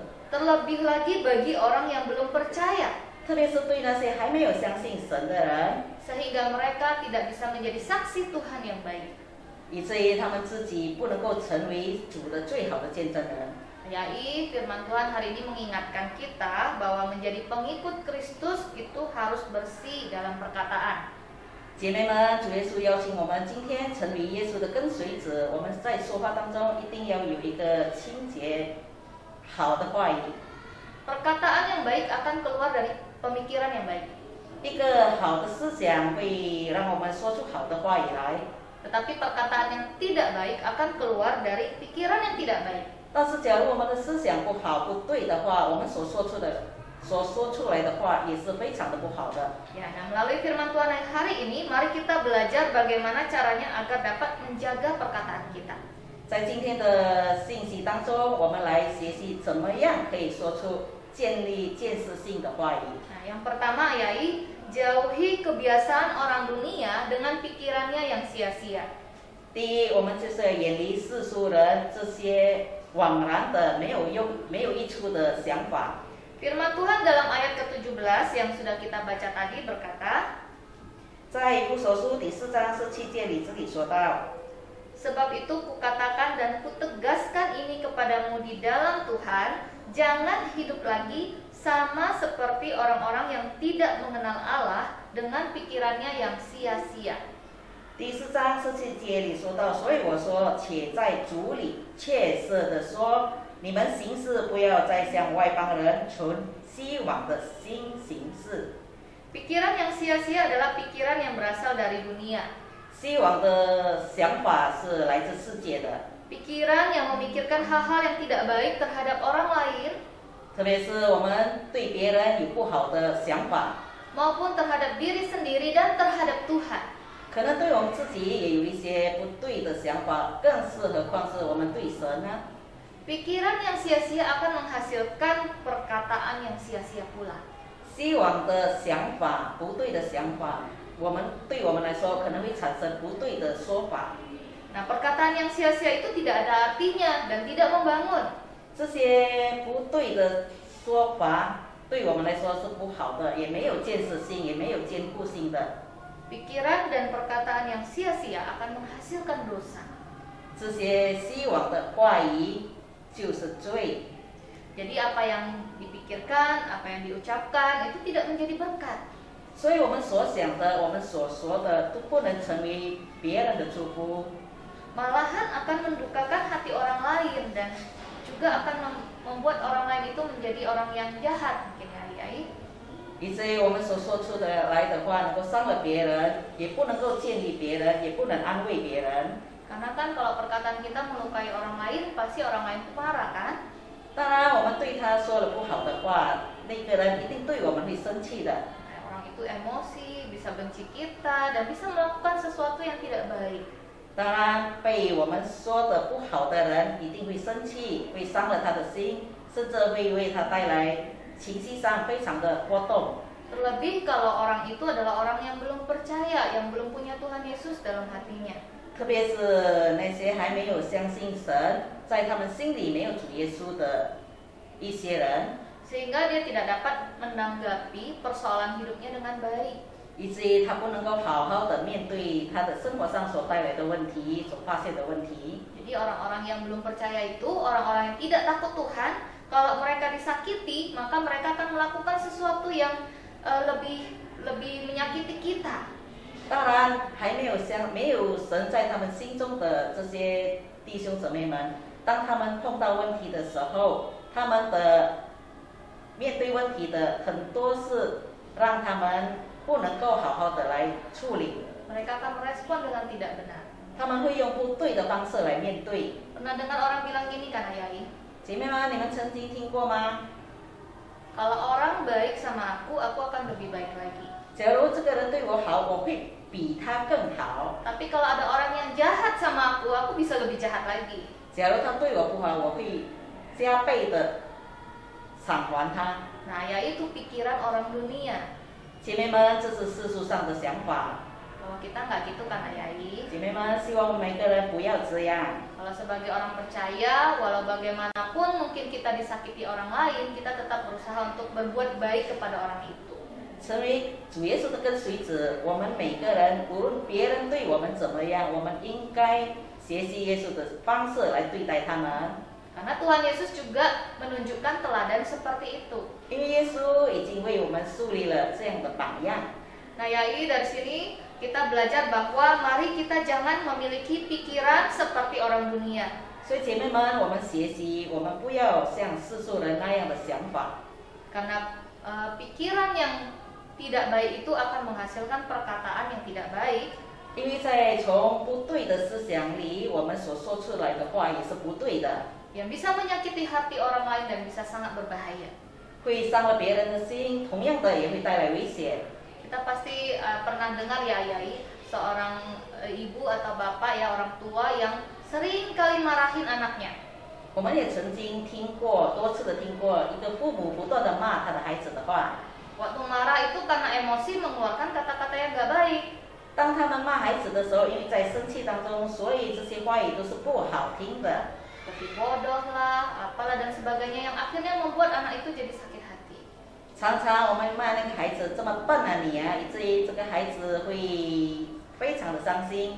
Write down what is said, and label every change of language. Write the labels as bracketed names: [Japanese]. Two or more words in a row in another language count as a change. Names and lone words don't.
[Indonesian] terlebih lagi bagi orang yang belum percaya, [Chinese] 特别是对那些还没有相信神的人， [Indonesian] sehingga mereka tidak bisa menjadi saksi Tuhan yang baik. [Chinese] 以至于他们自己不能够成为主的最好的见证人。 [Indonesian] Yaitu firman Tuhan hari ini mengingatkan kita bahwa menjadi pengikut Kristus itu harus bersih dalam perkataan. [Chinese] 姐妹们，主耶稣邀请我们今天成为耶稣的跟随者，我们在说话当中一定要有一个清洁、好的话语。 [Indonesian] Perkataan yang baik akan keluar dari pemikiran yang baik. [Chinese] 一个好的思想会让我们说出好的话语来， [Indonesian] Tetapi perkataan yang tidak baik akan keluar dari pikiran yang tidak baik. [Chinese] 但是假如我们的思想不好、不对的话，我们所说出来的话也是非常的不好的。 [Indonesian] Ya, nah melalui firman Tuhan hari ini, mari kita belajar bagaimana caranya agar dapat menjaga perkataan kita. [Chinese] 在今天的信息当中，我们来学习怎么样可以说出建立建设性的话语。 [Indonesian] Nah, yang pertama yaitu jauhi kebiasaan orang dunia dengan pikirannya yang sia-sia. [Chinese] 第一，我们就是要远离世俗人这些枉然的、没有益处的想法。 [Indonesian] Firman Tuhan dalam ayat ke-17 yang sudah kita baca tadi berkata, [Chinese] 在以弗所书第4章17节里这里说到。 [Indonesian] sebab itu kukatakan dan kutegaskan ini kepadamu di dalam Tuhan, jangan hidup lagi sama seperti orang-orang yang tidak mengenal Allah dengan pikirannya yang sia-sia. [Chinese] 第4章17节里说到，所以我说，且在主里切实的说，你们行事不要再像外邦人存虚妄的心行事。 [Indonesian] Pikiran yang sia-sia adalah pikiran yang berasal dari dunia. [Chinese] 虚妄的想法是来自世界的， [Indonesian] Pikiran yang memikirkan hal-hal yang tidak baik terhadap orang lain [Chinese] 特别是我们对别人有不好的想法， [Indonesian] maupun terhadap diri sendiri dan terhadap Tuhan. [Chinese] 可能对我们自己也有一些不对的想法，更是何况是我们对神呢？ [Indonesian] Pikiran yang sia-sia akan menghasilkan perkataan yang sia-sia pula. [Chinese] 虚妄的想法，不对的想法。对我们来说可能会产生不对的说法。 [Indonesian] Nah, perkataan yang sia-sia itu tidak ada artinya dan tidak membangun. [Chinese] 这些不对的说法对我们来说是不好的，也没有建设性，也没有坚固性的。 [Indonesian] Pikiran dan perkataan yang sia-sia akan menghasilkan dosa. [Chinese] 这些虚妄的话语就是罪。 [Indonesian] Jadi apa yang dipikirkan, apa yang diucapkan itu tidak menjadi berkat. [Chinese] 所以我们所想的，我们所说的，都不能成为别人的祝福， [Indonesian] Malahan akan mendukakan hati orang lain dan juga akan membuat orang lain itu menjadi orang yang jahat mungkin ya. [Chinese] 以至于我们所说出的来的话，能够伤了别人，也不能够建立别人，也不能安慰别人。 [Indonesian] Karena kan kalau perkataan kita melukai orang lain, pasti orang lain itu marah kan? [Chinese] 当然，我们对他说了不好的话，那个人一定对我们会生气的。 [Indonesian] Orang itu emosi, bisa benci kita, dan bisa melakukan sesuatu yang tidak baik. [Chinese] 当然，被我们说的不好的人一定会生气，会伤了他的心，甚至会为他带来情绪上非常的波动。 [Indonesian] Terlebih kalau orang itu adalah orang yang belum percaya, yang belum punya Tuhan Yesus dalam hatinya. [Chinese] 特别是那些还没有相信神，在他们心里没有主耶稣的一些人， [Indonesian] Sehingga dia tidak dapat menanggapi persoalan hidupnya dengan baik. [Chinese] 以至于他不能够好好的面对他的生活上所带来的问题，所发现的问题。 [Indonesian] Jadi orang-orang yang belum percaya itu, orang-orang yang tidak takut Tuhan, kalau mereka disakiti, maka mereka akan melakukan sesuatu yang lebih menyakiti kita. [Chinese] 当然，没有神在他们心中的这些弟兄姊妹们，当他们碰到问题的时候，他们的面对问题的很多是让他们不能够好好的来处理， [Indonesian] Mereka akan merespon dengan tidak benar. [Chinese] 他们会用不对的方式来面对。 [Indonesian] Pernah dengar orang bilang gini kan, Ayai? [Chinese] 姐妹们，你们曾经听过吗？ [Indonesian] Kalau orang baik sama aku akan lebih baik lagi. [Chinese] 假如这个人对我好，我会比他更好； [Indonesian] Tapi kalau ada orang yang jahat sama aku bisa lebih jahat lagi. [Chinese] 假如他对我不好，我会加倍的偿还他。 [Indonesian] Nah, yaitu pikiran orang dunia. [Chinese] 姐妹们，这是世俗上的想法。 [Indonesian] Kalau kita nggak gitu kan, Ayai? [Chinese] 姐妹们，希望每个人不要这样。 [Indonesian] Kalau sebagai orang percaya, walau bagaimanapun mungkin kita disakiti orang lain, kita tetap berusaha untuk berbuat baik kepada orang itu. [Chinese] 成为主耶稣的跟随者，我们每个人，无论别人对我们怎么样，我们应该学习耶稣的方式来对待他们。 [Indonesian] Karena Tuhan Yesus juga menunjukkan teladan seperti itu. [Chinese] 因为耶稣已经为我们树立了这样的榜样。 [Indonesian] Nah, Yai, dari sini kita belajar bahwa mari kita jangan memiliki pikiran seperti orang dunia. [Chinese] 所以姐妹们，我们学习，我们不要像世俗人那样的想法， [Indonesian] Karena pikiran yang tidak baik itu akan menghasilkan perkataan yang tidak baik. [Chinese] 因为在从不对的思想里，我们所说出来的话也是不对的， [Indonesian] Yang bisa menyakiti hati orang lain dan bisa sangat berbahaya. [Chinese] 会伤了别人的心，同样的也会带来危险。 [Indonesian] Kita pasti pernah dengar ya, Yai, seorang ibu atau bapak ya, orang tua yang sering kali marahin anaknya. [Chinese] 我们也曾经听过，多次的听过一个父母不断的骂他的孩子的话。 [Indonesian] Waktu marah itu karena emosi mengeluarkan kata-kata yang gak baik. [Chinese] 当他们骂孩子的时候，因为在生气当中，所以这些话语都是不好听的。 [Indonesian] Seperti bodoh lah, apalah dan sebagainya yang akhirnya membuat anak itu jadi sakit hati. [Chinese] 常常我们骂那个孩子这么笨啊你啊，以至于这个孩子会非常的伤心。